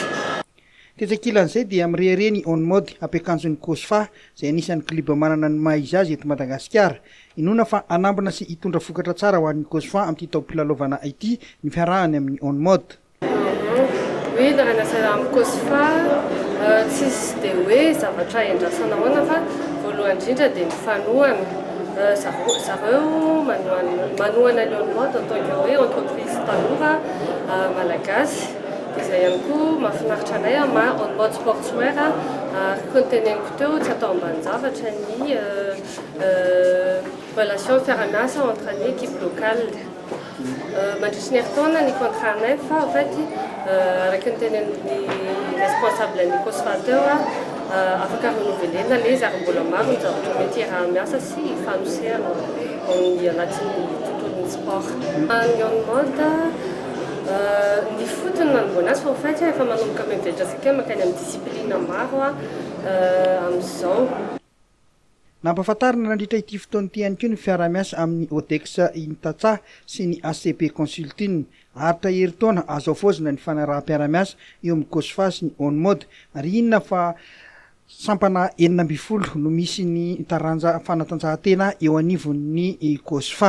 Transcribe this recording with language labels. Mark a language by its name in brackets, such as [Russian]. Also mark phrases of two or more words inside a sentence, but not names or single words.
[Malagasy] Tetsakilan'izay dia mirehireny on mode ampiakanjon'ny Kosfa izay anisan'ny kliba manana ny maha izy azy eto Madagasikara. Inona fa anambana sy hitondra vokatra tsara ho an'ny Kosfa amin'ity taom-pilalaovana ity ny fiarahany amin'ny on mode. [French] Oui, dans la salle [Malagasy] Kosfa, tsisy dia hoe zavatra endrasana ahoana fa voalohany indrindra dia ny fanohana. Zareo manohana ny on mode [French] en tant que [Malagasy] hoe entreprise tanora malagasy. Izay ihany koa mahafinaritra anay on mode sportswear konteneniko teo tsy atao ambanin-javatra ny relation fiara-miasa entre ny [French] équipe locale. [Malagasy] Mandritry ny herintaona ny contrat anay fa [French] en fait [Malagasy] araky ny tenen'ny responsable ny Kosfa teo afaka renovelena le zarym-bola maro ny zavatra mety iara-miasa sy fanosehana ny anatin'ny tontolon'ny sport. Ny on mode ny fotony nanomboana azy fa [French] en fait [Malagasy] efa manomboka mivelatra asika makany amin'ny discipline maro amin'izao. Nampahafantarina nandritra ity fotoana ity ihany koa ny fiara-miasa amin'ny Odex Intatsa sy ny ACP Consulting. Haritra herintaona azo afozina ny fanaraha-piara-miasa eo amin'ny Kosfa sy ny on mode ary inona fa sampana 12 no misy ny taranja fanatanjahantena eo anivon'ny Kosfa.